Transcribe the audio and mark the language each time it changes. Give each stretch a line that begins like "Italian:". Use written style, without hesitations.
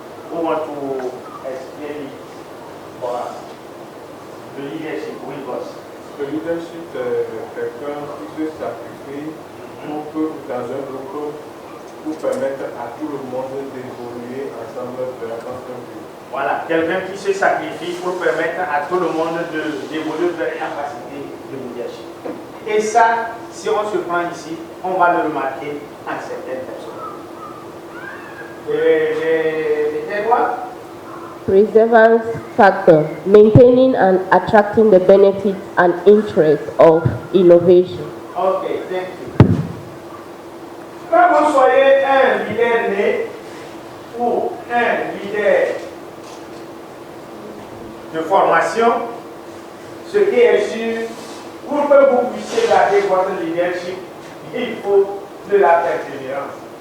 English: Who want to explain it for us? The leadership, oui, boss.
French: Le leadership, c'est quelqu'un qui se sacrifie pour que dans un groupe, pour permettre à tout le monde d'évoluer ensemble vers un but. Voilà, quelqu'un qui se sacrifie pour permettre à tout le monde d'évoluer vers une capacité de leadership. Et ça, si on se prend ici, on va le remarquer en certaines personnes. Les quoi?
English: Perseverance factor, maintaining and attracting the benefits and interests of innovation. Ok, thank you.
French: Quand vous soyez un leader né ou un leader de formation, ce qui est sûr, pour que vous puissiez garder votre leadership, il faut de la persévérance.